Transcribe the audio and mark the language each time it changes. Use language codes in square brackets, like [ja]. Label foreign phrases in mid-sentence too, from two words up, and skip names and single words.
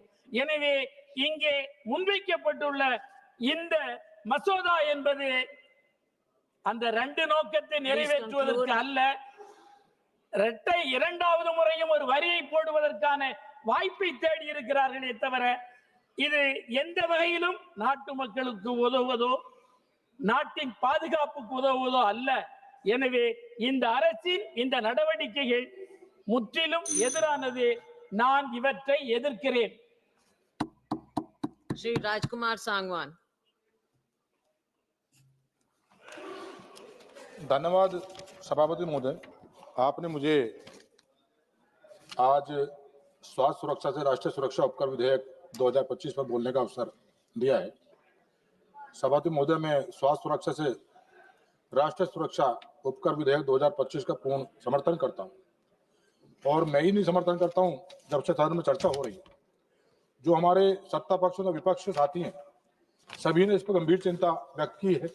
[ta] எனவே இங்கே முன்வைக்கப்பட்டுள்ள இந்த மசோதா என்பது அந்த 2 நோக்கத்தை நிறைவேற்றுவதற்கு அல்ல, இரண்டாவது முறையும் ஒரு வரியை போடுவதற்கான வாய்ப்பை தேடி இருக்கிறார்களே தவிர இது எந்த வகையிலும் நாட்டு மக்களுக்கு உதவுவதோ நாட்டின் பாதுகாப்புக்கு உதவுவதோ அல்ல. எனவே இந்த அரசின் இந்த நடவடிக்கைகள் முற்றிலும் எதிரானது. நான் இவற்றை எதிர்க்கிறேன். [hi] Shri Rajkumar Sangwan. धन्यवाद सभापति महोदय, आपने मुझे आज स्वास्थ्य सुरक्षा से राष्ट्रीय सुरक्षा उपकर विधेयक 2025 पर बोलने का अवसर दिया है। सभापति महोदय, मैं स्वास्थ्य सुरक्षा से राष्ट्रीय सुरक्षा उपकर विधेयक 2025 का पूर्ण समर्थन करता हूं, और मैं ही नहीं समर्थन करता हूं, जब से सदन में चर्चा हो रही है, जो हमारे सत्ता पक्ष और विपक्ष के साथी हैं सभी ने इस पर गंभीर चिंता व्यक्त की है।